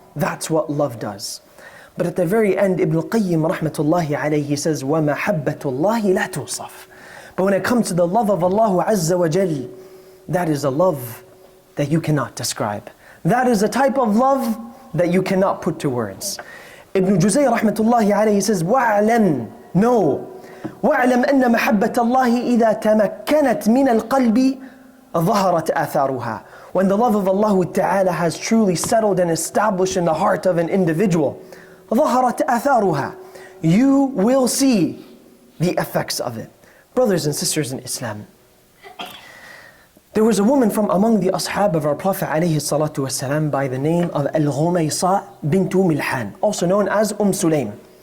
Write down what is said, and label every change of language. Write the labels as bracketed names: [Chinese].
[English] That's what love does. But at the very end, Ibn al-Qayyim rahmatullahi alayhi, he says, [Arabic] وَمَحَبَّةُ اللَّهِ لَا تُوصَفْ. [English] But when it comes to the love of Allah Azza wa Jal, that is a love that you cannot describe. That is a type of love that you cannot put to words. [Arabic] Ibn Juzay rahmatullahi alayhi, [English] he says, [Arabic] وَاعْلَمْ, [English] know, [Arabic] وَاعْلَمْ أَنَّ مَحَبَّةَ اللَّهِ إِذَا تَمَكَّنَتْ مِنَ الْقَلْبِ ظَهَرَتْ آثَارُهَا. [English] When the love of Allah Ta'ala has truly settled and established in the heart of an individual, [Arabic] ظَهَرَتْ آثَارُهَا, [English] you will see the effects of it. Brothers and sisters in Islam, there was a woman from among the ashab of our Prophet ﷺ by the name of al-Gumaysa Bint Milhaan, also known as Sulaim.